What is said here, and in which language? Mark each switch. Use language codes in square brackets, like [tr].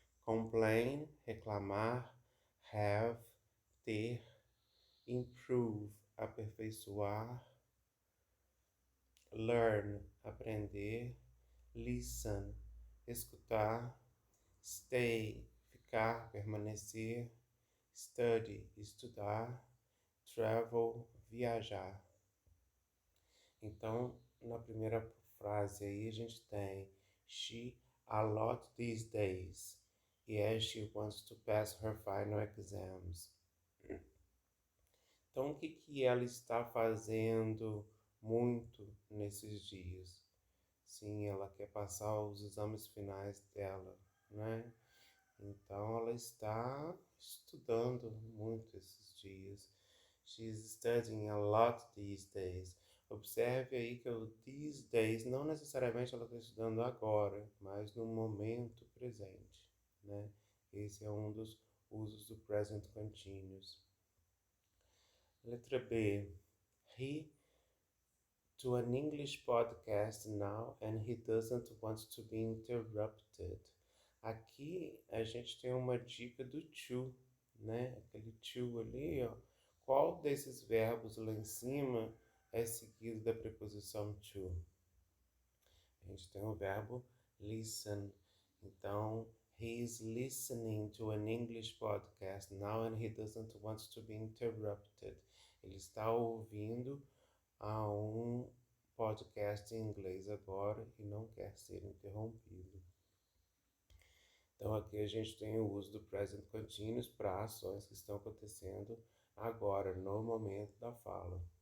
[pt] Complain, reclamar, have, ter, improve, aperfeiçoar, learn, aprender, listen, escutar, stay, ficar, permanecer, study, estudar, travel, viajar. Então, na primeira frase aí a gente tem [en] she a lot these days. Yes, she wants to pass her final exams. [pt] Então, o que ela está fazendo muito nesses dias? Sim, ela quer passar os exames finais dela, né? Então, ela está estudando muito esses dias. [en] She's studying a lot these days. [pt] Observe aí que o these days não necessariamente ela está estudando agora, mas no momento presente, né? Esse é um dos usos do present continuous. Letra B. [en] He to an English podcast now and he doesn't want to be interrupted. [pt] Aqui a gente tem uma dica do to, né? Aquele to ali, ó. Qual desses verbos lá em cima é seguido da preposição to? A gente tem o verbo listen. [en] Então, he is listening to an English podcast now and he doesn't want to be interrupted. [pt] Ele está ouvindo a um podcast em inglês agora e não quer ser interrompido. Então aqui a gente tem o uso do present continuous para ações que estão acontecendo agora, no momento da fala.